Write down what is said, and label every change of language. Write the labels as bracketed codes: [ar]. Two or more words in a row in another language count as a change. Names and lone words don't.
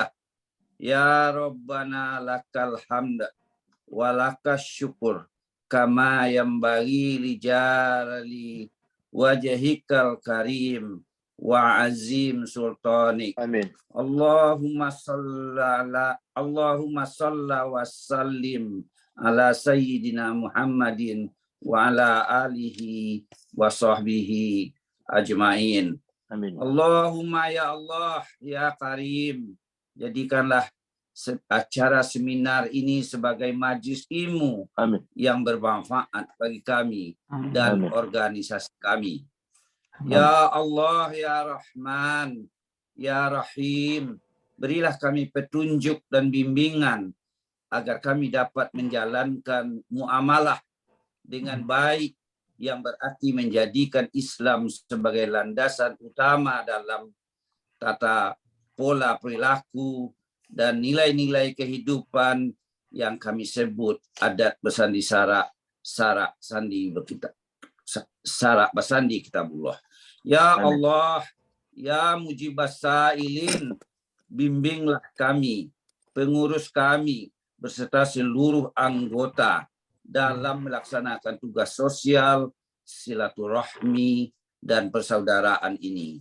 [ar] يا ربنا لك الحمد ولك الشكر كما ينبغي لجلال وجهك الكريم وعظيم سلطانك. Amin. اللهم صل وسلم على سيدنا محمد وعلى آله وصحبه أجمعين. Amin. اللهم يا الله يا كريم, [id] jadikanlah acara seminar ini sebagai majlis ilmu yang bermanfaat bagi kami dan organisasi kami. [ar] يا الله يا رحمن يا رحيم, [id] berilah kami petunjuk dan bimbingan agar kami dapat menjalankan muamalah dengan baik yang berarti menjadikan Islam sebagai landasan utama dalam tata pola perilaku dan nilai-nilai kehidupan yang kami sebut [min] adat Basandi Sarak, Sarak Sandi Berkitab, Sarak Basandi Kitabullah. [ar] يا الله يا مجيب السائلين, [id] bimbinglah kami, pengurus kami beserta seluruh anggota dalam melaksanakan tugas sosial, silaturahmi, dan persaudaraan ini.